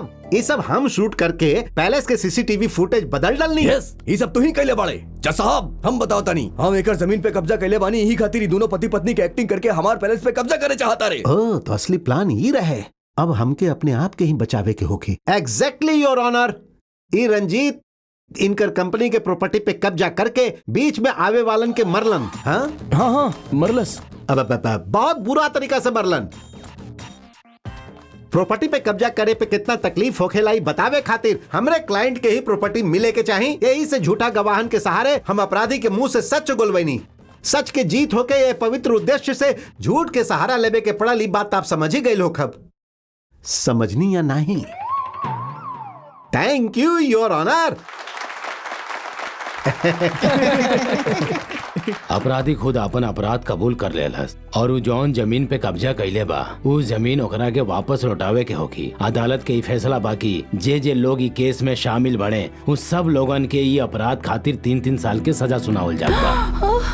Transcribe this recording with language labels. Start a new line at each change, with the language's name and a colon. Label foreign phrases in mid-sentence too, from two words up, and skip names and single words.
Bhojpuri: ये सब हम शूट करके पैलेस के
English: CCTV footage
Bhojpuri: बदल डालनी। यस, ये सब तू ही कैले बाड़े। जज साहब, हम बताओ तानी, हम एकर जमीन पे कब्जा कैले बानी। यही खातिर दोनों पति पत्नी के एक्टिंग करके हमार पैलेस पे कब्जा करे चाहता रे। ओह, तो असली प्लान ये रहे। अब हमके अपने आप के ही बचावे के होके।
English: exactly your honor.
Bhojpuri: ई रंजीत इनकर कंपनी के प्रॉपर्टी पे कब्जा करके बीच में आवे वालन के मरलन। हाँ हाँ मरलस। अब बहुत बुरा तरीका से मरलन। प्रॉपर्टी पे कब्जा करे पे कितना तकलीफ होखेला ई बतावे खातिर हमरे क्लाइंट के ही प्रॉपर्टी मिले के चाहिए। यही से झूठा गवाहन के सहारे हम अपराधी के मुंह से सच गोलवैनी। सच के जीत होके ये पवित्र उद्देश्य से झूठ के सहारा लेवे के पड़ल। ई बात आप समझ ही गए हो। खब समझनी या नहीं?
English: thank you your honor.
Bhojpuri: अपराधी खुद अपन अपराध कबूल कर लेलस और उ जौन जमीन पे कब्जा कैले बा उ जमीन ओकरा के वापस लौटावे के होगी। अदालत के ई फैसला बाकी जे जे लोग ई केस में शामिल बने उस सब लोगन के ई अपराध खातिर 3-3 साल के सजा सुनावल जात बा।